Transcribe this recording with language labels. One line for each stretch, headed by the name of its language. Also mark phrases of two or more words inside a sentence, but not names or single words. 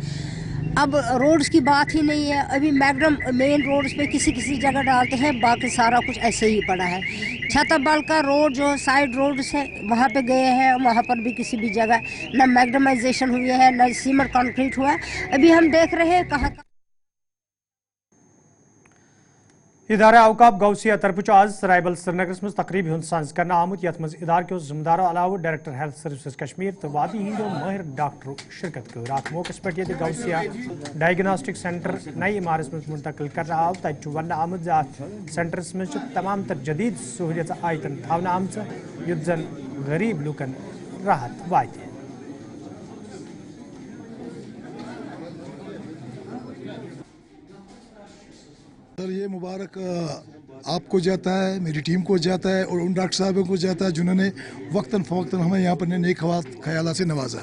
Hindi: अब रोड्स की बात ही नहीं है, अभी मैगडम
English: main roads
Hindi: पे किसी किसी जगह डालते हैं, बाकी सारा कुछ ऐसे ही पड़ा है। छतरबल का रोड जो
English: side roads
Hindi: है वहाँ पे गए हैं, वहाँ पर भी किसी भी जगह न मैगडमाइजेशन हुई है, न
English: cement concrete
Hindi: हुआ है। अभी हम देख रहे हैं कहाँ
Kashmiri: इदारा अवकाफ गौसिया तरफ आज सराइबल श्रीनगर मज तकरीब हुंद सांस करना आमुत, यथ मज इदार के जिम्मेदारों अलावा
English: Director Health Services
Kashmiri: कश्मीर तो वादी हिंदो माहिर डॉक्टरों शिरकत कर। रात मौकस पे गौसिया डायग्नोस्टिक सेंटर नई इमारत मज मुंतकिल कर आव, तत वन आमद सेंटरस मज तमाम तर जदीद सहूलियत आयतन थावन आम, युद्ध जन गरीब लूकन राहत वाते।
Hindi: सर ये मुबारक आपको जाता है, मेरी टीम को जाता है और उन डॉक्टर साहबों को जाता है जिन्होंने वक्तन फ़वक्तन हमें यहाँ पर नेक ख्याल से नवाजा।